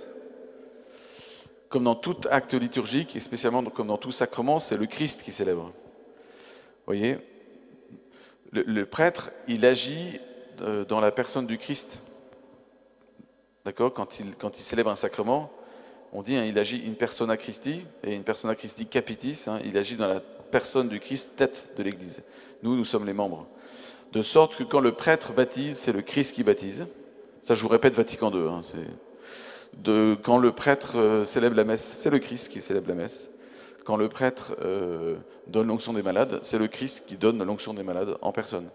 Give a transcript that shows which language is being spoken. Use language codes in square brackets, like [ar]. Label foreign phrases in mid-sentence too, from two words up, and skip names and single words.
[fr] Comme dans tout acte liturgique, et spécialement comme dans tout sacrement, c'est le Christ qui célèbre. Vous voyez, le prêtre, il agit dans la personne du Christ. D'accord? Quand il célèbre un sacrement, on dit, il agit [la] in persona Christi, et in persona Christi capitis, [fr] il agit dans la personne du Christ, tête de l'Église. Nous sommes les membres. De sorte que quand le prêtre baptise, c'est le Christ qui baptise. Ça, je vous répète, Vatican II. Quand le prêtre célèbre la messe, c'est le Christ qui célèbre la messe. Quand le prêtre donne l'onction des malades, c'est le Christ qui donne l'onction des malades en personne.